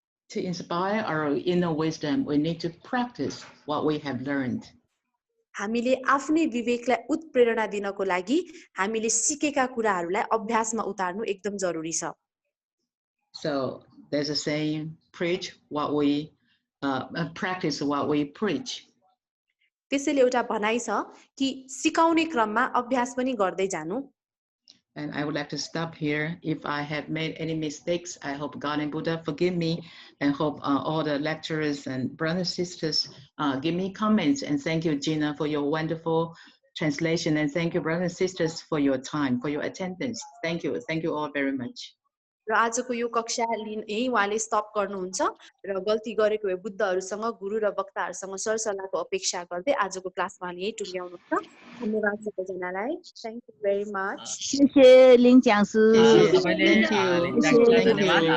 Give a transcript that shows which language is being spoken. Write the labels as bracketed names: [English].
[English] To inspire our inner wisdom, we need to practice what we have learned. [Nepali] हामीले आफ्नै विवेकलाई उत्प्रेरणा दिनको लागि हामीले सिकेका कुराहरूलाई अभ्यासमा उतार्नु एकदम जरुरी छ. [English] So there's a saying, preach what we practice what we preach. [Nepali] त्यसैले एउटा भनाइ छ कि सिकाउने क्रममा अभ्यास पनि गर्दै जानु. [English] And I would like to stop here. If I have made any mistakes, I hope God and Buddha forgive me, and hope all the lecturers and brothers and sisters give me comments. And thank you, Gina, for your wonderful translation. And thank you, brothers and sisters, for your time, for your attendance. Thank you. Thank you all very much. [Nepali] र आजको यो कक्षा यही उहाँले stop गर्नुहुन्छ र गल्ती गरेको भए बुद्धहरूसँग गुरु र वक्ताहरूसँग सरसल्लाहको अपेक्षा गर्दै आजको क्लासमा यही टुङ्ग्याउनुहुन्छ. धन्यवाद सबैजनालाई. Thank you very much. [Chinese] 谢谢林讲师， [Nepali] तपाईँले लिङजाङसीलाई धन्यवाद.